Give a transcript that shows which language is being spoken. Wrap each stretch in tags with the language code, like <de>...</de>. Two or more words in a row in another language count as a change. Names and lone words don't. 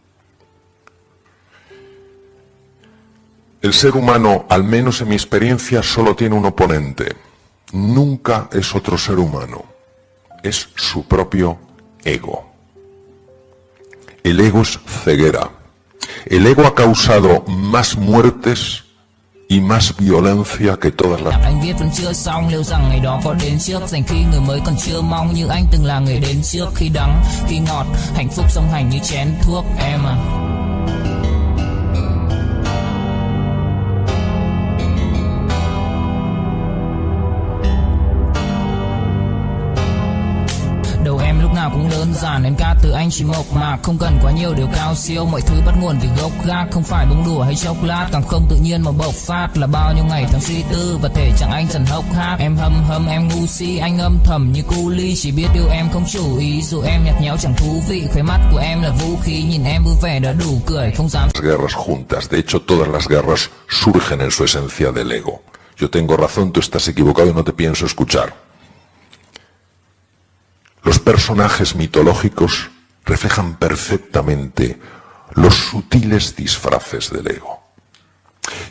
<es>El ser humano, al menos en mi experiencia, solo tiene un oponente. Nunca es otro ser humano. Es su propio ego. El ego es ceguera. El ego ha causado más muertes y más violencia que todas las...</es> <vi>Anh viết vẫn chưa xong, liệu rằng ngày đó có đến trước, dành khi người mới còn chưa mong, như anh từng là người đến trước, khi đắng khi ngọt, hạnh phúc song hành như chén thuốc em à. Đầu em lúc nào cũng đơn giản, em ca từ anh chỉ mộc mạc, không cần quá nhiều điều cao siêu, mọi thứ bắt nguồn từ gốc gác, không phải bông đùa hay chốc lát, càng không tự nhiên mà bộc phát, là bao nhiêu ngày tháng suy tư và thể chẳng anh dần hốc hác. Em hâm em ngu si, anh âm thầm như cu ly, chỉ biết yêu em không chủ ý, dù em nhạt nhẽo chẳng thú vị, khóe mắt của em là vũ khí, nhìn em vui vẻ đã đủ cười, không dám.</vi> <es>Las guerras juntas, de hecho todas las guerras surgen en su esencia del ego. Yo tengo razón, tú estás equivocado y no te pienso escuchar. Los personajes mitológicos reflejan perfectamente los sutiles disfraces del ego.</es>